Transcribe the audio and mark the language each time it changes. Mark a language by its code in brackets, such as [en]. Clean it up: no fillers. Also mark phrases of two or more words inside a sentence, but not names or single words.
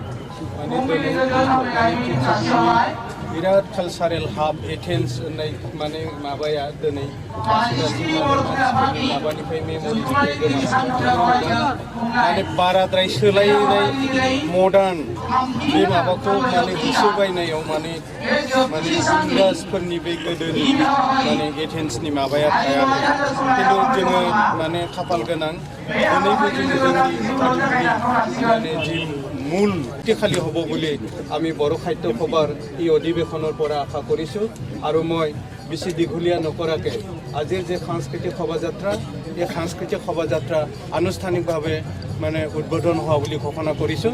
[brx] माने बिराद कालसारेल हाब एथेन्स होननाय माने माबाया दिनै माबानिफ्राय मेमरिनिफ्राय माने बाराद्राय सोलायनाय मडार्न बे माबाखौ माने होसोबायनायाव माने इंराजफोरनि बे गोदोनि माने एथेन्सनि माबाया थायाखै। खिन्थु जोङो माने खाफाल गोनां दिनैबो जोङो जोंनि माने जि [as] মূল শক্তিশালী হ'ব বুলি আমি বড়ো সাহিত্য সভাৰ এই অধিৱেশনৰ পৰা আশা কৰিছোঁ। আৰু মই বেছি দীঘলীয়া নকৰাকৈ আজিৰ যে সাংস্কৃতিক শোভাযাত্ৰা, এই সাংস্কৃতিক শোভাযাত্ৰা আনুষ্ঠানিকভাৱে মানে উদ্বোধন হোৱা বুলি ঘোষণা কৰিছোঁ।